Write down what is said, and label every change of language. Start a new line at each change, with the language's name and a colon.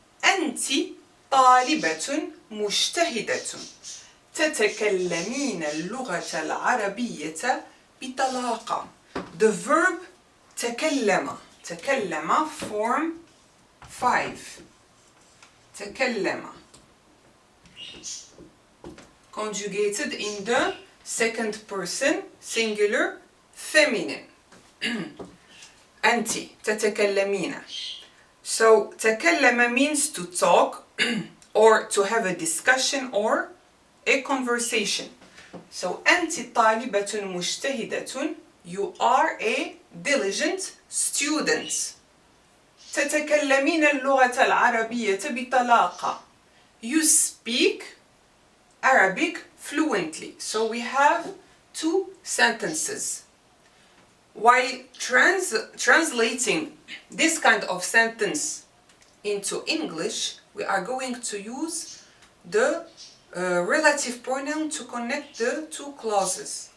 Arabic: أنت طالبة مجتهدة تتكلمين اللغة العربية بطلاقة.
English: The verb تكلم.
Arabic: تكلم
English: form 5.
Arabic: تكلم.
English: Conjugated in the second person singular feminine.
Arabic: أنت تتكلمين.
English: So تكلم means to talk or to have a discussion or a conversation. So
Arabic: أنت طالبة مجتهدة,
English: you are a diligent student.
Arabic: تتكلمين اللغة العربية بطلاقة.
English: You speak Arabic fluently. So we have 2 sentences. While translating this kind of sentence into English, we are going to use the relative pronoun to connect the 2 clauses.